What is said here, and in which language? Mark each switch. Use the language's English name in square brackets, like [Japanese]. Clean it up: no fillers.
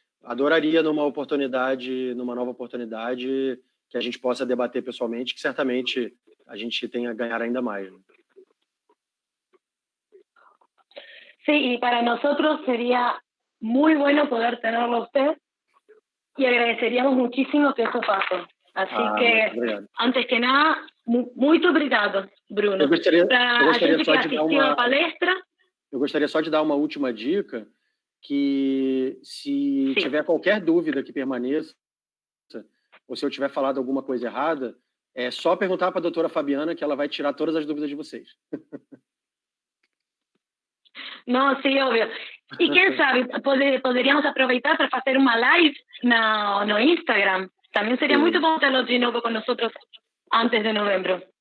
[Portuguese] Adoraria numa nova oportunidade, que a gente possa debater pessoalmente, que certamente a gente tenha a ganhar ainda mais. Né? [Spanish] Sí, y para nosotros sería muy bueno poder tenerlo a usted y agradeceríamos muchísimo que eso pase. Así que, antes que nada, [Portuguese] muito obrigado, [Spanish] Bruno. [Portuguese] A gente que assistiu a palestra. Eu gostaria só de dar uma última dica, que se tiver qualquer dúvida que permaneça, ou se eu tiver falado alguma coisa errada, é só perguntar para a doutora Fabiana, que ela vai tirar todas as dúvidas de vocês. [Spanish] No, sí, obvio. Y quién sabe, podríamos aprovechar para hacer una live [Portuguese] no Instagram. [Spanish] También sería muy bom tenerlo de nuevo con nosotros antes de novembro.